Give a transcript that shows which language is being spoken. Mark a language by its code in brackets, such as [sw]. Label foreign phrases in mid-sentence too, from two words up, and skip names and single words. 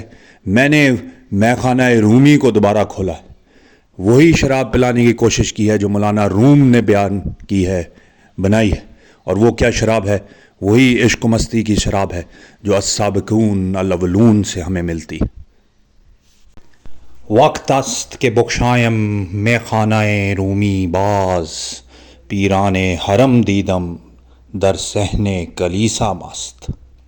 [ur] میں نے میں خانہ رومی کو دوبارہ کھولا ہے، وہی شراب پلانے کی کوشش کی ہے جو مولانا روم نے بیان کی ہے، بنائی ہے۔ اور وہ کیا شراب ہے؟ وہی عشق و مستی کی شراب ہے جو [ar] السابقون الاولون [ur] سے ہمیں ملتی۔ [fa] وقت است کہ بخشایم مے خانہ رومی باز، پیران حرم دیدم در صحن کلیسا مست۔